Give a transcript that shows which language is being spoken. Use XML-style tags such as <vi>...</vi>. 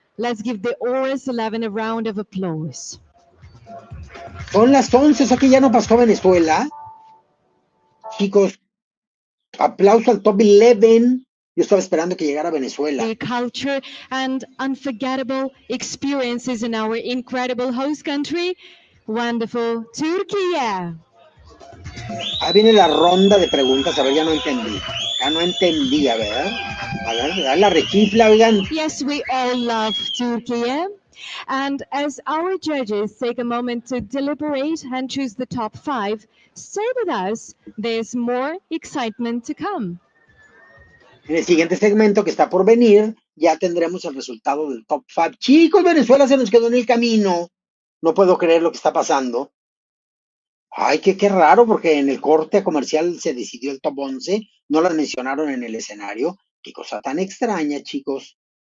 <en>Let's give the Oris 11 a round of applause.</en> <es>Son las 11, o sea que ya no pasó Venezuela. Chicos, aplauso al top 11. Yo estaba esperando que llegara Venezuela.</es> <en>The culture and unforgettable experiences in our incredible host country, wonderful Turkey.</en> <es>Ahí viene la ronda de preguntas. A ver, ya no entendí. Ya no entendí, a ver. A ver, la rechifla, oigan.</es> <en>Yes, we all love Turkey. And as our judges take a moment to deliberate and choose the top 5, stay with us. There's more excitement to come.</en> <es>En el siguiente segmento que está por venir, ya tendremos el resultado del top 5. Chicos, Venezuela se nos quedó en el camino. No puedo creer lo que está pasando. Ay, qué raro, porque en el corte comercial se decidió el top 11. No las mencionaron en el escenario. Qué cosa tan extraña, chicos.</es>